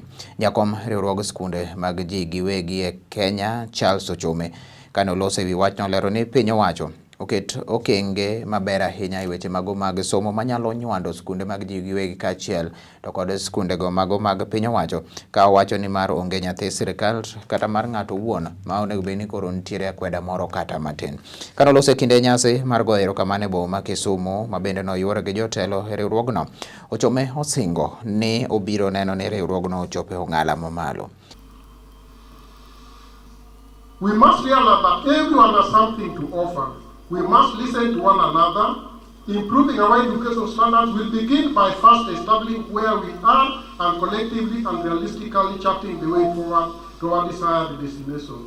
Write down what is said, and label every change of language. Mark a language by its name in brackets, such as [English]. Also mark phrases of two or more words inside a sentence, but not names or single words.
[Luo (Kenya and Tanzania)] Jakom riwruog skunde mag ji giwegi e Kenya Charles Ochome kane olose wi wach nolero ni piny owacho oket okenge maber ahinya e weche mago mag somo manyalo nywando skunde mag ji giwegi kaachiel to kod skunde go mago mag piny owacho ka owacho ni mar onge nyathi sirkal kata mar ng'ato owuon ma onego bed ni koro nitiere akweda moro kata matin. Kane olose kinde nyasi mar goyo erokamano e boma ma Kisumu ma bende noyuore gi jotelo e riwruogno, Ochome osingo ni obiro neno ni riwruogno ochopo e ong'ala mamalo. [English] We must realize that everyone has something to offer. We must listen to one another. Improving our education standards will begin by first establishing where we are and collectively and realistically charting the way forward to our desired destination.